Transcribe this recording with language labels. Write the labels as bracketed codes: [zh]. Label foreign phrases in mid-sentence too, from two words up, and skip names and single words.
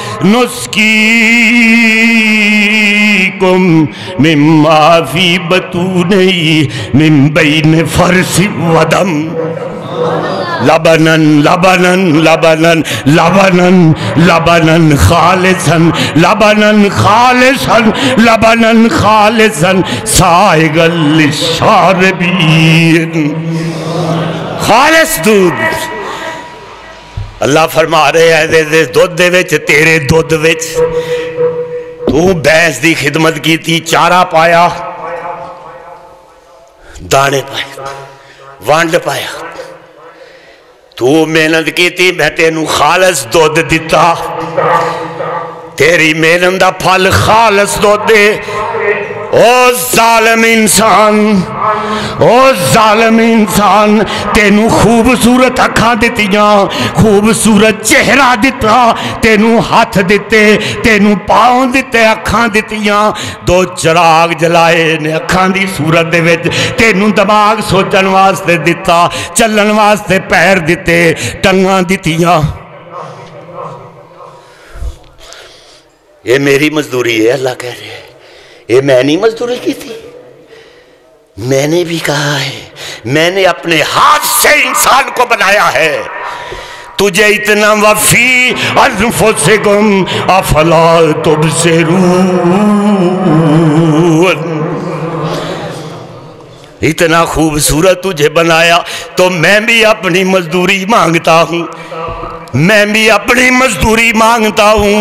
[ar] نُسْقِيكُمْ مِمَّا فِي بُطُونِهِ مِنْ بَيْنِ فَرْثٍ وَدَمٍ لبنن لبنن لبنن لبنن لبنن خالصا لبنن خالصا لبنن خالصا سائغا للشاربین. [pa] خالص دودھ. [ur] اللہ فرما رہے ہیں [pa] دودھ دے وچ, تیرے دودھ وچ تو بھینس دی خدمت کی تھی, چارہ پایا, دانے پائے, وانڈ پایا, تو محنت کی تھی, میں تینوں خالص دودھ دیتا, تیری محنت دا پھل خالص دودھ دے. او ظالم انسان, او ظالم انسان, تینوں خوبصورت اکھاں دتیاں, خوبصورت چہرہ دتا, تینوں ہاتھ دیتے, تینوں پاؤں دیتے, اکھاں دتیاں, دو چراغ جلائے نے اکھاں دی صورت دے وچ, تینوں دماغ سوچن واسطے دتا, چلن واسطے پیر دیتے, ٹنگاں دتیاں. [ur] یہ میری مزدوری ہے, اللہ کہہ رہے ہیں. یہ میں نہیں مزدوری کی تھی, میں نے بھی کہا ہے, میں نے اپنے ہاتھ سے انسان کو بنایا ہے. تجھے اتنا [ar] وفی انفسکم افلا تبصرون, [ur] اتنا خوبصورت تجھے بنایا تو میں بھی اپنی مزدوری مانگتا ہوں, میں بھی اپنی مزدوری مانگتا ہوں.